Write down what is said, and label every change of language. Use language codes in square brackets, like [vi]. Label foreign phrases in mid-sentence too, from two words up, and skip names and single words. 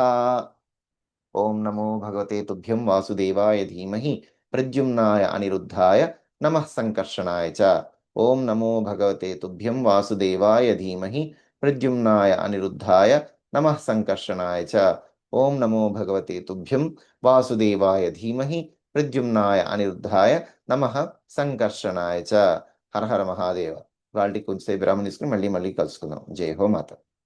[sa] ओम नमो भगवते तुभ्यं वासुदेवाय धीमहि प्रद्युम्नाय अनिरुद्धाय नमः संकर्षणाय च। ओम नमो भगवते तुभ्यं वासुदेवाय धीमहि प्रद्युम्नाय अनिरुद्धाय नमः संकर्षणाय च। ओम नमो भगवते तुभ्यं वासुदेवाय धीमहि प्रद्युम्नाय अनिरुद्धाय नमः संकर्षणाय च. [te] హర హర మహాదేవ. వాళ్ళకి కొంచెంసేపు విరామం తీసుకుని మళ్ళీ కలుసుకుందాం. జై హో మాత.